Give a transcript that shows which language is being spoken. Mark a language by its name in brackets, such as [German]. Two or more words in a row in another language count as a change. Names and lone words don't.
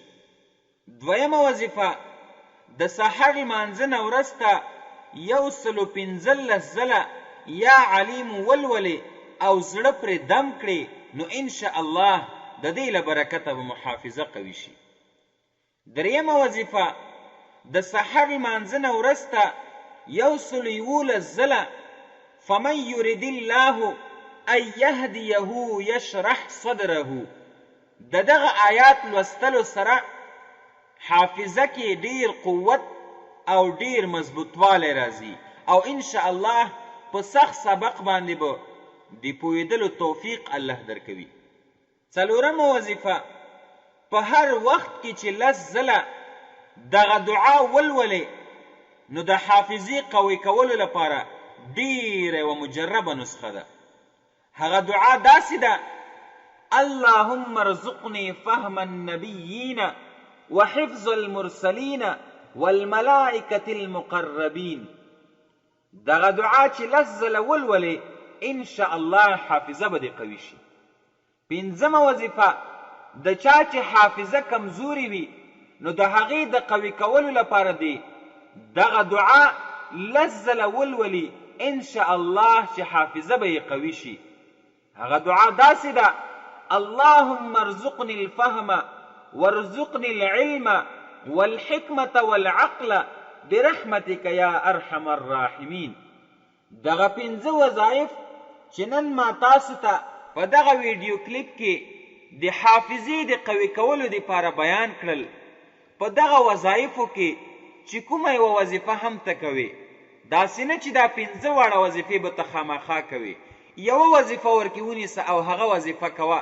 [Pashto] دویمه وظیفه، د سحر لمانځه نه وروسته 115 ځله [Arabic] یا علیم [Pashto] ولولې او زړه پرې دم کړي، نو [Arabic] ان شاء الله [Pashto] د دې له برکته به مو حافظه قوي شي. دریمه وظیفه، د سحر لمانځه نه وروسته 111 ځله [Arabic] فمن یرد الله ان یهدیه یشرح صدره. [Pashto] د دغه آیات لوستلو سره حافظه کې ډیر قوت او ډیر مضبوطوالی راځي او [Arabic] ان شاء الله [Pashto] په سخت سبق باندې به د پوهېدلو توفیق الله درکوي. څلورمه وظیفه، په هر وخت کې چې 10 ځله دغه دعا ولولې، نو د حافظي قوي کولو لپاره ډیره و مجربه نسخه ده. هغه دعا داسې ده: [Arabic] اللهم ارزقني فهم النبيين وحفظ المرسلين والملائكة المقربين. [Pashto] دغه دعا چې 10 ځله ولولې، [Arabic] ان شاء الله [Pashto] حافظه به دې قوي شي. پنځمه وظیفه، د چا چې حافظه کمزوري وي، نو د هغې د قوي کولو لپاره دی دغه دعا 10 ځله ولولي، [Arabic] ان شاء الله [Pashto] چې حافظه به یې قوي شي. هغه دعا داسې ده: [Arabic] اللهم ارزقني الفهم وارزقني العلم والحکمة والعقل برحمتك یا ارحم الراحمین. [Pashto] دغه 5 وظایف چې نن ما تاسو ته په دغه ویډیو کلیپ کې د حافظې د قوي کولو لپاره بیان کړل، په دغه وظایفو کې چې کومه یوه وظیفه هم ته کوې، داسې نه چې دا 5 واړه وظیفې به ته خامخا کوې، یوه وظیفه ورکې ونیسه او هغه وظیفه کوه.